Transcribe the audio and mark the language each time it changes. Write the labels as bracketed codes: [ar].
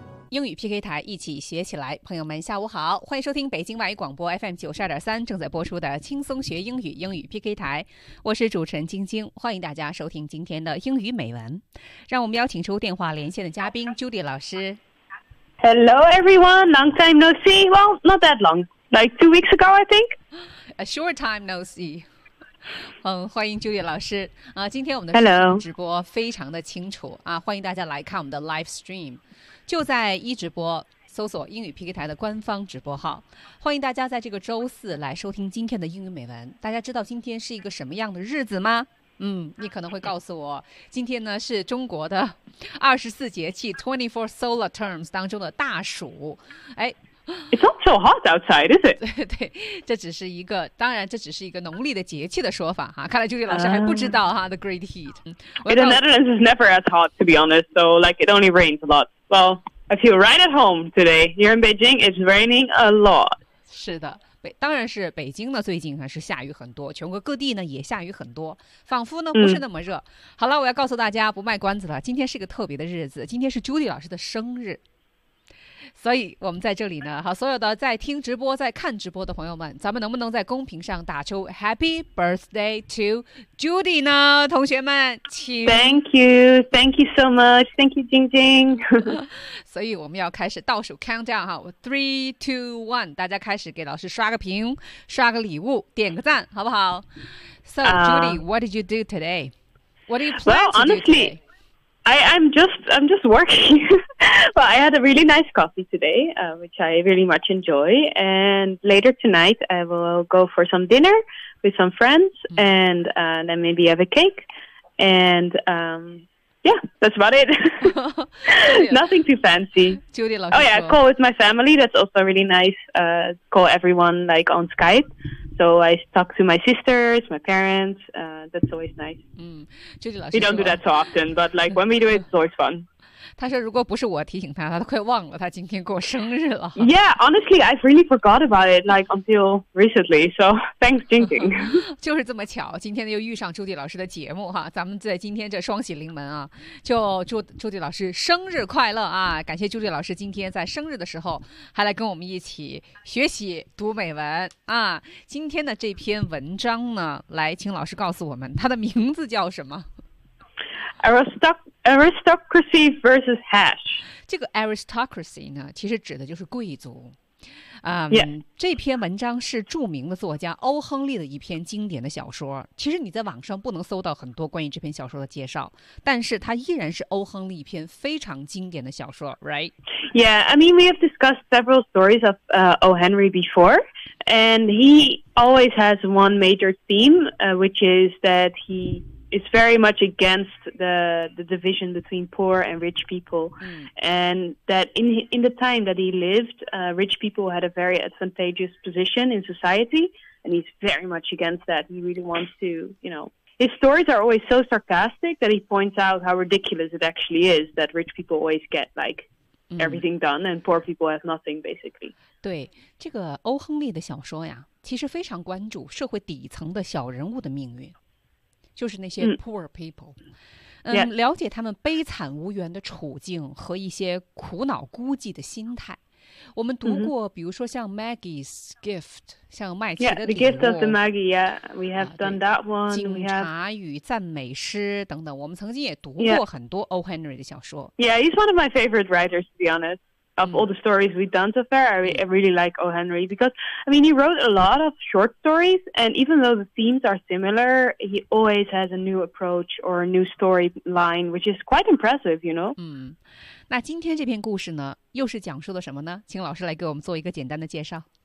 [zh] 英语 PK 台，一起学起来。朋友们下午好，欢迎收听北京外语广播 FM92.3 正在播出的轻松学英语英语 PK 台，我是主持人晶晶，欢迎大家收听今天的英语美文。让我们邀请出电话连线的嘉宾 Judy 老师。 [en] Hello everyone, long time no see. Well, not that long, like 2 weeks ago I think. A short time no see. [zh] 欢迎 Judy 老师、啊、今天我们的直播非常的清楚、啊、欢迎大家来看我们的 [en] live stream， [zh] 就在一直播搜索英语 PK 台的官方直播号，欢迎大家在这个周四来收听今天的英语美文。大家知道今天是一个什么样的日子吗？你可能会告诉我，今天呢是中国的24节气 [en] 24 solar terms [zh] 当中的大暑。哎， [en] It's not so hot outside, is it? [zh] 对，这只是一个，当然这只是一个农历的节气的说法哈。看来 Judy 老师还不知道哈 [en] the great heat. In the Netherlands is never as hot, to be honest. So like it only rains a lot. Well, I feel right at home today. Here in Beijing, it's raining a lot. [zh] 是的，当然是北京呢，最近是下雨很多，全国各地呢也下雨很多，仿佛呢不是那么热。好了，我要告诉大家，不卖关子了，今天是个特别的日子，今天是 Judy 老师的生日。所以我们在这里呢，好，所有的在听直播在看直播的朋友们，咱们能不能在公屏上打出 [en] Happy Birthday to Judy [zh] 呢？同学们请。 [en] Thank you so much. Thank you, 晶晶。 [zh] 所以我们要开始倒数 countdown 哈， 3, 2, 1，大家开始给老师刷个屏，刷个礼物，点个赞，好不好？ [en] So Judy, what did you do today? What do you plan to do today? Well, honestly,I'm just working. But I had a really nice coffee today, which I really much enjoy. And later tonight, I will go for some dinner with some friends, and then maybe have a cake. And yeah, that's about it. Nothing too fancy. Oh yeah, call with my family. That's also really nice. Call everyone like on Skype. So I talk to my sisters, my parents. That's always nice. [zh] Judy 老师 [en] We don't do that so often, but like when we do it, it's always fun. [zh] 他说如果不是我提醒他，他都快忘了他今天过生日了。 [en] Yeah, honestly, I've really forgot about it like until recently. So thanks, Jingjing. [zh] 就是这么巧，今天又遇上 Judy 老师的节目哈。咱们在今天这双喜临门啊，就祝 Judy 老师生日快乐啊！感谢 Judy 老师今天在生日的时候还来跟我们一起学习读美文啊。今天的这篇文章呢，来请老师告诉我们它的名字叫什么。 [en] Aristocracy versus hash. [zh] 这个 aristocracy 呢，其实指的就是贵族。 [en] Yeah. [zh] 这篇文章是著名的作家欧·亨利的一篇经典的小说。其实你在网上不能搜到很多关于这篇小说的介绍，但是它依然是欧·亨利一篇非常经典的小说 ，right? [en] Yeah, I mean we have discussed several stories of O. Henry before, and he always has one major theme, which is that he. It's very much against the division between poor and rich people. Mm. And that in the time that he lived, rich people had a very advantageous position in society. And he's very much against that. He really wants to, you know, his stories are always so sarcastic that he points out how ridiculous it actually is that rich people always get like everything done and poor people have nothing, basically. [zh] 对，这个欧亨利的小说呀，其实非常关注社会底层的小人物的命运。就是那些 [en] poor people、 yeah. [zh] 了解他们悲惨无缘的处境和一些苦恼孤寂的心态。我们读过、mm-hmm. 比如说像 Maggie's Gift， 像麦琪的礼物。 [en] Yeah, The Gift of the Maggie, yeah, we have done that one. [zh] 警察与赞美诗等等，我们曾经也读过很多 O. Henry 的小说。 [en] Yeah, he's one of my favorite writers, to be honest. Of all the stories we've done so far, I really like O. Henry because, I mean, he wrote a lot of short stories, and even though the themes are similar, he always has a new approach or a new storyline, which is quite impressive, you know? [zh] 那今天这篇故事呢，又是讲述了什么呢？请老师来给我们做一个简单的介绍。